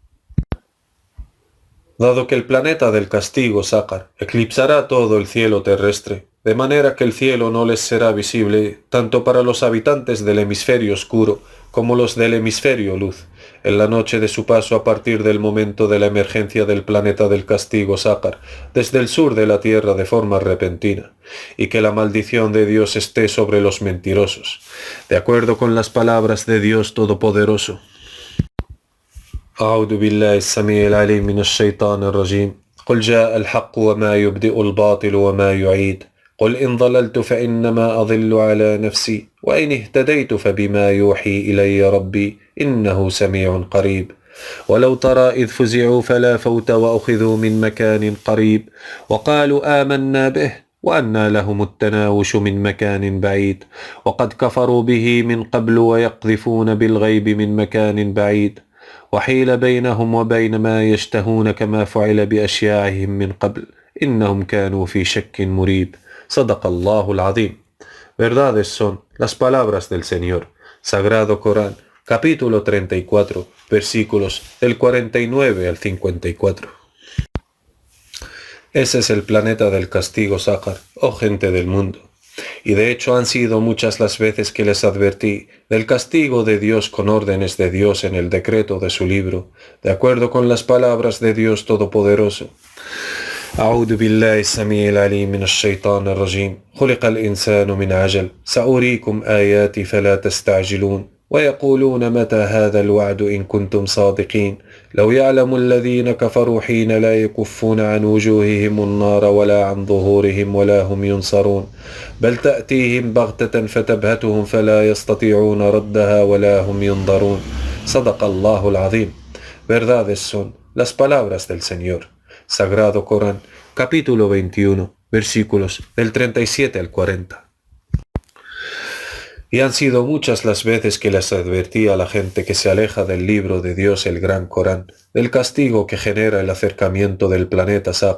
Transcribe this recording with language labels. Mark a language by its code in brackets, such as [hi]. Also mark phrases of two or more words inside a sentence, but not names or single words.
[es] Dado que el planeta del castigo Sácar eclipsará todo el cielo terrestre, de manera que el cielo no les será visible tanto para los habitantes del hemisferio oscuro como los del hemisferio luz, en la noche de su paso a partir del momento de la emergencia del planeta del castigo Sácar desde el sur de la Tierra de forma repentina, y que la maldición de Dios esté sobre los mentirosos, de acuerdo con las palabras de Dios Todopoderoso. [ar] أعوذ بالله السميع العليم من الشيطان الرجيم قل جاء الحق وما يبدئ الباطل وما يعيد قل إن ضللت فإنما أضل على نفسي وإن اهتديت فبما يوحي إلي ربي إنه سميع قريب ولو ترى إذ فزعوا فلا فوت وأخذوا من مكان قريب وقالوا آمنا به وأنى لهم التناوش من مكان بعيد وقد كفروا به من قبل ويقذفون بالغيب من مكان بعيد وحيل بينهم وبين ما يشتهون كما فعل بأشياعهم من قبل إنهم كانوا في شك مريب صدق الله العظيم. [es] Verdades son las palabras del Señor. Sagrado Corán, capítulo 34, versículos del 49 al 54. Ese es el planeta del castigo Sácar, oh gente del mundo. Y de hecho han sido muchas las veces que les advertí del castigo de Dios con órdenes de Dios en el decreto de su libro, de acuerdo con las palabras de Dios Todopoderoso. [ar] أعوذ بالله السميع العليم من الشيطان الرجيم خلق الإنسان من عجل سأريكم آياتي فلا تستعجلون ويقولون متى هذا الوعد إن كنتم صادقين لو يعلم الذين كفروا حين لا يكفون عن وجوههم النار ولا عن ظهورهم ولا هم ينصرون بل تأتيهم بغتة فتبهتهم فلا يستطيعون ردها ولا هم ينظرون صدق الله العظيم. [es] Verdades son las palabras del Señor. Sagrado Corán, capítulo 21, versículos del 37 al 40. Y han sido muchas las veces que les advertí a la gente que se aleja del libro de Dios, el Gran Corán, del castigo que genera el acercamiento del planeta Sácar.